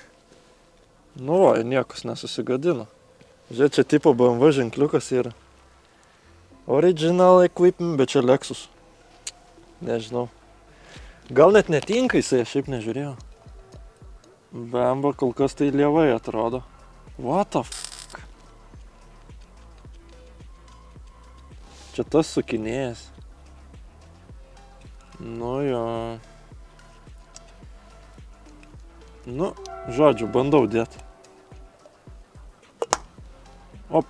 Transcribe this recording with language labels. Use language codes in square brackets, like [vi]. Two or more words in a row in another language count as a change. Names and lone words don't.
[lt] Nu, va, niekas nesusigadino. Žiūrėk, čia tipo BMW ženkliukas yra. [en] Original equipment, [lt] bet čia Lexus. Nežinau. Gal net netinka jisai, aš šiaip nežiūrėjau. Bemba kol kas tai lievai atrodo. [en] What the fuck? [lt] Čia tas sukinėjas. Nu jo. Nu, žodžiu, bandau dėti. Opa.